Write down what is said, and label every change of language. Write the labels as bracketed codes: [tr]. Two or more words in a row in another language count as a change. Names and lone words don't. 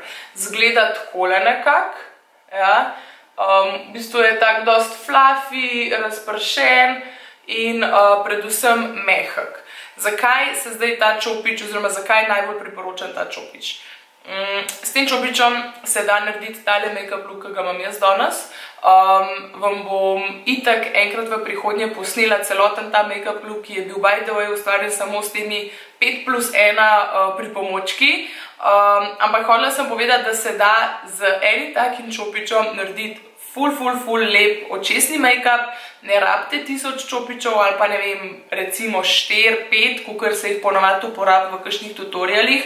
[sl] Zgleda takole nekak, ja. V bistvu je tak dost fluffy, razpršen in predvsem mehak. Zakaj se zdaj ta čopič, oziroma zakaj najbolj priporočam ta čopič? S tem čopičem se da narediti tale [en] make-up look, [sl] ki ga imam jaz danes. Vam bom itak enkrat v prihodnje posnela celoten ta [en] make-up look, [sl] ki je bil [en] by the way [sl] ustvarjen samo s temi 5+1 pripomočki. Ampak hotela sem povedati, da se da z enim takim čopičem narediti ful lep očesni make-up, ne rabite 1000 čopičev ali pa ne vem, recimo 4-5, kakor se jih ponovadi uporabi v kakšnih tutorialih.